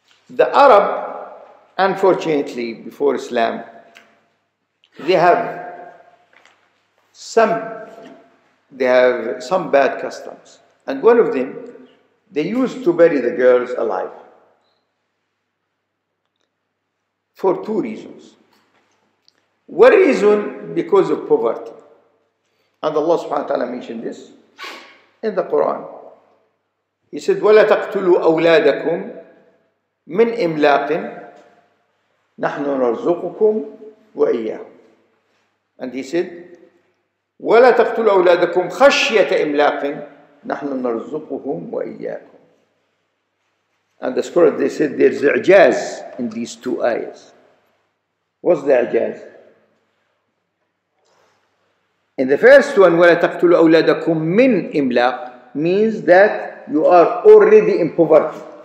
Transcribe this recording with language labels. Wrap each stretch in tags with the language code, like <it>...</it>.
<en>The Arab, unfortunately, before Islam, they have some bad customs. And one of them, they used to bury the girls alive. For two reasons. One reason, because of poverty. And Allah subhanahu wa ta'ala mentioned this in the Quran. He said,</en> <ar>وَلَا تَقْتُلُوا أَوْلَادَكُمْ مِنْ إِمْلَاقٍ نَحْنُ نَرْزُقُكُمْ وَإِيَّاهُمْ.</ar> <en>And he said,</en> <ar>وَلَا تَقْتُلُوا أَوْلَادَكُمْ خَشْيَةَ إِمْلَاقٍ نَحْنُ نَرْزُقُهُمْ وَإِيَّاكُمْ.</ar> <en>And the scholars, they said there's i'jaz in these two ayahs. What's the i'jaz? In the first one,</en> <ar>وَلَا تَقْتُلُوا أَوْلَادَكُمْ مِنْ إِمْلَاقٍ</ar> <en>means that you are already in poverty.</en>